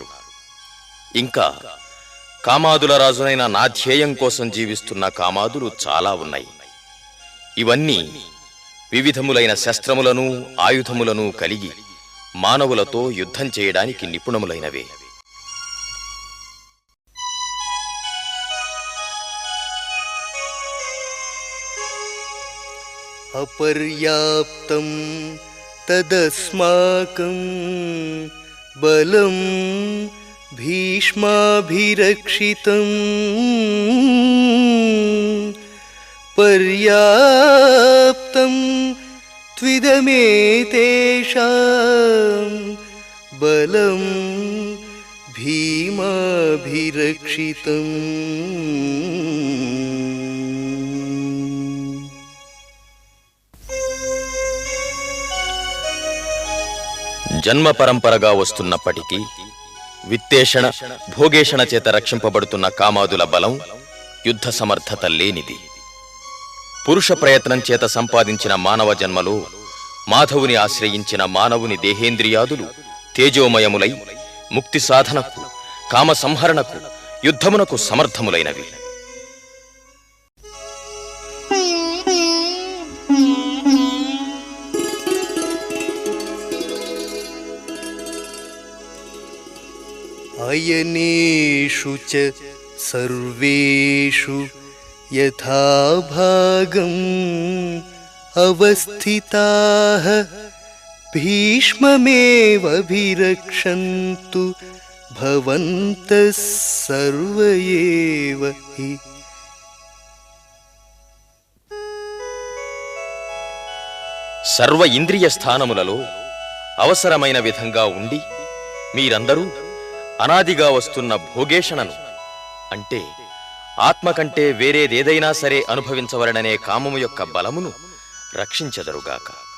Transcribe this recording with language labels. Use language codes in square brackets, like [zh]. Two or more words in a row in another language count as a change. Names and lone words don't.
[te] ఇంకా కామాదుల రాజునైన నా ధ్యేయం కోసం జీవిస్తున్న కామాదులు చాలా ఉన్నాయి. ఇవన్నీ వివిధములైన శస్త్రములను, ఆయుధములను కలిగి మానవులతో యుద్ధం చేయడానికి నిపుణములైనవే. [sa] अपर्याप्तं तदस्माकं बलं भीष्माभिरक्षितं पर्याप्तं त्विदमेतेषां बलं भीमाभिरक्षितम्। [te] జన్మ పరంపరగా వస్తున్నప్పటికీ విత్తేషణ, భోగేషణ చేత రక్షింపబడుతున్న కామాదుల బలం, యుద్ధ సమర్థత లేనిది. పురుష ప్రయత్నం చేత సంపాదించిన మానవ జన్మలో మాధవుని ఆశ్రయించిన మానవుని దేహేంద్రియాదులు తేజోమయములై ముక్తి సాధనకు, కామ సంహరణకు, యుద్ధమునకు సమర్థములైనవి. [sa] अयनेषु च सर्वेषु यथाभागम् अवस्थिताः भीष्ममेवाभिरक्षन्तु भवन्तः सर्व एव हि। [te] సర్వ ఇంద్రియ స్థానములలో అవసరమైన విధంగా ఉండి మీరందరూ అనాదిగా వస్తున్న భోగేషణను అంటే ఆత్మ కంటే వేరేదేదైనా సరే అనుభవించవలననే కామము యొక్క బలమును రక్షించెదరుగాక.